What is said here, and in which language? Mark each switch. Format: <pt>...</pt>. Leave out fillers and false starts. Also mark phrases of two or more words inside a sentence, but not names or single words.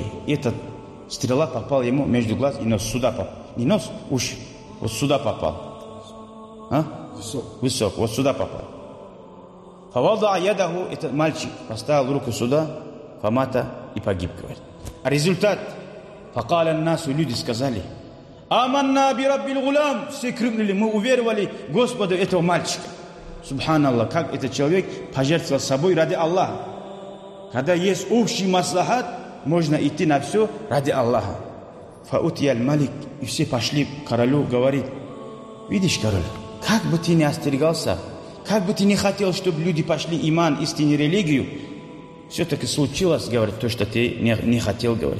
<ru>Этот стрела попал ему между глаз и нос, сюда попал. Не нос, уши, вот сюда попал. Высок, вот сюда попал.</ru> <ar>فوضع يده,</ar> <ru>этот мальчик поставил руку сюда, фамата, и погиб, говорит. А результат:</ru> <ar>فقال الناس,</ar> <ru>люди сказали:</ru> <ar>آمنا برب الغلام.</ar> <ru>Все крикнули: мы уверовали Господу этого мальчика. Субханаллах, как этот человек пожертвовал собой ради Аллаха. Когда есть общий маслахат, можно идти на все ради Аллаха.</ru> <ar>فأتي الملك,</ar> <ru>и все пошли к королю, говорит: видишь, король, как бы ты не остерегался, как бы ты не хотел, чтобы люди пошли иман, истинную религию, все-таки случилось, говорит, то, что ты не хотел, говорит.</ru>